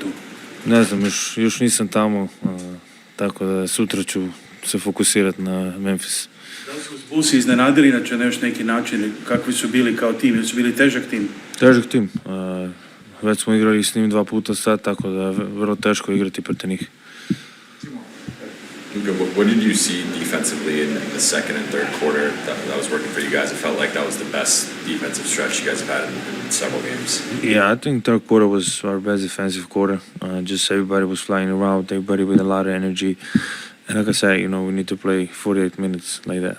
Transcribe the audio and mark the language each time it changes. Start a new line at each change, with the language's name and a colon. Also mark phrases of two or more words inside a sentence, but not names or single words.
Serbian: Ne znam, još nisam tamo, tako da sutra ću se fokusirati na Memphis. Da li su Bullsi iznenadili inače na još neki način? Kakvi su bili kao tim? Ili su bili težak tim? Težak tim. Već smo igrali s njim 2 puta sad, tako da je vrlo teško igrati protiv njih.
English: What did you see defensively in the second and third quarter that was working for you guys? It felt like that was the best defensive stretch you guys have had in several games. Yeah, I think third quarter was our best defensive quarter. Just everybody was flying around, everybody with a lot of energy. And like I said, we need to play 48 minutes like that.